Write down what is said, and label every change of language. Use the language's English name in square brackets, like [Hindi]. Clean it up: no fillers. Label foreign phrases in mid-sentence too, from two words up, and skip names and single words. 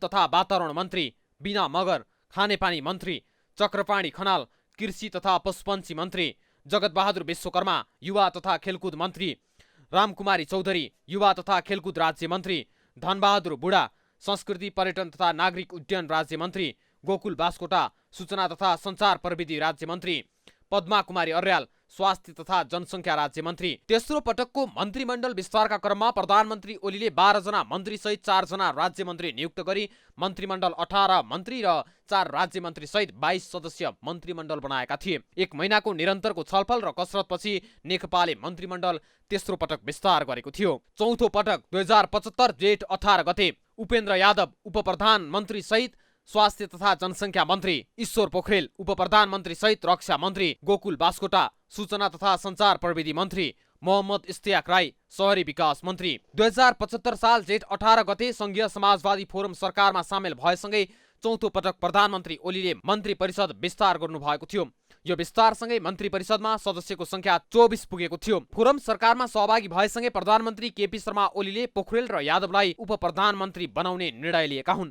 [Nepali] तथा वातावरण मन्त्री, बिना मगर खानेपानी मन्त्री, चक्रपाणी खनाल कृषि तथा पशुपन्छी मन्त्री, जगतबहादुर विश्वकर्मा युवा तथा खेलकुद मन्त्री, रामकुमारी चौधरी युवा तथा खेलकुद राज्य मन्त्री, धनबहादुर बुढा संस्कृति पर्यटन तथा नागरिक उड्डयन राज्य मन्त्री, गोकुल बास्कोटा सूचना तथा सञ्चार प्रविधि राज्य मन्त्री, पद्मा कुमारी अर्याल स्वास्थ्य तथा जनसङ्ख्या राज्य मन्त्री। तेस्रो पटकको मन्त्रीमण्डल विस्तारका क्रममा प्रधानमन्त्री ओलीले 12 जना मन्त्री सहित 4 जना राज्य मन्त्री नियुक्त गरी मन्त्रीमण्डल 18 मन्त्री र 4 राज्य मन्त्री सहित 22 सदस्यीय मन्त्रीमण्डल बनाएका थिए। 1 महिनाको निरन्तरको छलफल र कसरतपछि नेकपाले मन्त्रीमण्डल तेस्रो पटक विस्तार गरेको थियो। चौथो पटक 2075 जेठ 18 गते उपेन्द्र यादव उपप्रधानमन्त्री सहित स्वास्थ्य तथा जनसङ्ख्या मन्त्री, ईश्वर पोखरेल उपप्रधानमन्त्री सहित रक्षा मन्त्री, गोकुल बास्कोटा सूचना तथा सञ्चार प्रविधि मन्त्री, मोहम्मद इस्तियाक राई शहरी विकास मन्त्री। 2075 साल जेठ 18 गते संघीय समाजवादी फोरम सरकारमा सामेल भएसँगै चौथो पटक प्रधानमन्त्री ओलीले मन्त्री परिषद विस्तार गर्नु भएको थियो। यो विस्तारसँगै मन्त्री परिषदमा सदस्यको संख्या 24 पुगेको थियो। फोरम सरकारमा सहभागी भएसँगै प्रधानमन्त्री केपी शर्मा ओलीले पोखरेल र यादवलाई उप प्रधानमन्त्री बनाउने निर्णय लिएका हुन्।